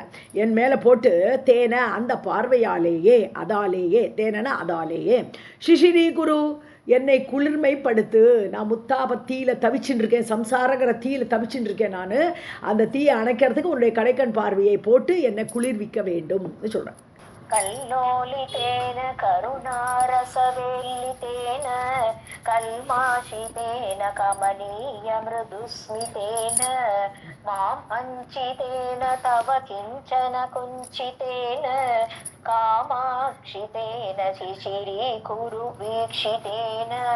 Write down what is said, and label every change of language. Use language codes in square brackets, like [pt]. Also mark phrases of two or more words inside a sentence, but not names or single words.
[ta] என் மேலே போட்டு தேன அந்த பார்வையாலேயே, அதாலேயே, தேனனா அதாலேயே, [sa] शिशिरी कुरु [ta] என்னை குளிர்மைப்படுத்து. நான் முத்தாபத்தீயில் தவிச்சுட்டு இருக்கேன், சம்சாரங்கிற தீயில் தவிச்சுட்டு இருக்கேன். நான் அந்த தீயை அணைக்கிறதுக்கு உன்னுடைய கடைக்கண் பார்வையை போட்டு என்னை குளிர்விக்க வேண்டும் சொல்கிறேன். [sa] कल्लोलितेन करुणारसवेल्लितेन कल्माषितेन कमनीय मृदुस्मितेन माम् अञ्चितेन तव किञ्चन कुञ्चितेन कामाक्षितेन शिशिरीकुरु वीक्षितेन